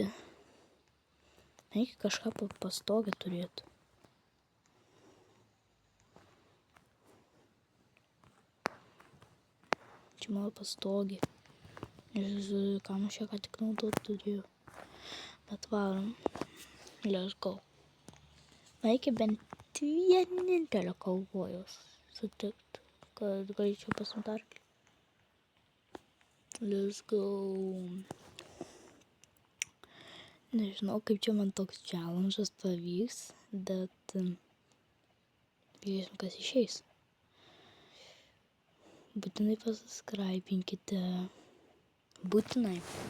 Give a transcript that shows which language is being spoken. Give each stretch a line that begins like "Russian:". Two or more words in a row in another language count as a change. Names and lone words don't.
Lithuanian: Reikia kažką pastogę turėtų. Čia mano pastogė. Ir kam aš ją ką tik naudot turėjau. Bet varom.
English: Let's go.
Lithuanian: Reikia bent vienintelio kaubojaus sutikt, kad galėčiau pasiimti arklį.
English: Let's go.
Lithuanian: Nežinau, kaip čia man toks challenge'as pavyks, bet žiūrėsim, kas išeis. Būtinai pasubscribinkite. Būtinai.